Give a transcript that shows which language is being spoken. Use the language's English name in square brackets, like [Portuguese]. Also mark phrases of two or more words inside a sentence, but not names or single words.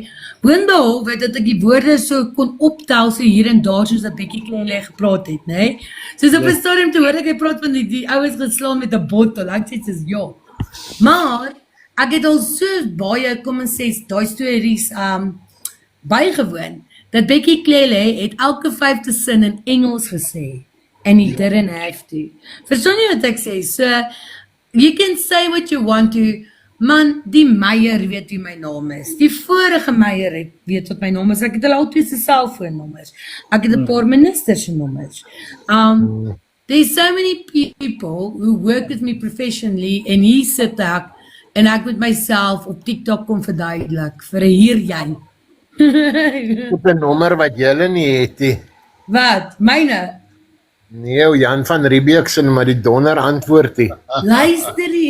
[Afrikaans] Boonbehalwe dat ek die woorde so kon optel, so hier en daar, soos dat Becky Clele gepraat het, né? Soos op 'n stadium toe hoor ek, hy praat van die ouens geslaan met 'n bottel, ek sê, soos, ja. Maar, ek het al so baie, kom ons sê, daai stories bygewoon, dat Becky Clele het elke 5de sin in Engels gesê, [English] and he didn't have to. [Afrikaans] Verstaan jy wat ek sê? [English] So, you can say what you want to, [Afrikaans] man, die Meyer weet wie my naam is, die vorige Meyer weet wat my naam is, ek het hulle al twee se selfoonnommers, ek het 'n paar ministers se nommers. [English] There's so many people who work with me professionally, [Afrikaans] en hier sit ek, en ek moet myself op TikTok kom verduidelik, vir hier jy. Op 'n nommer wat julle nie het nie. Wat? Myne? Nee, Jan van Riebeeck se, maar die donder antwoord nie. Luister nie.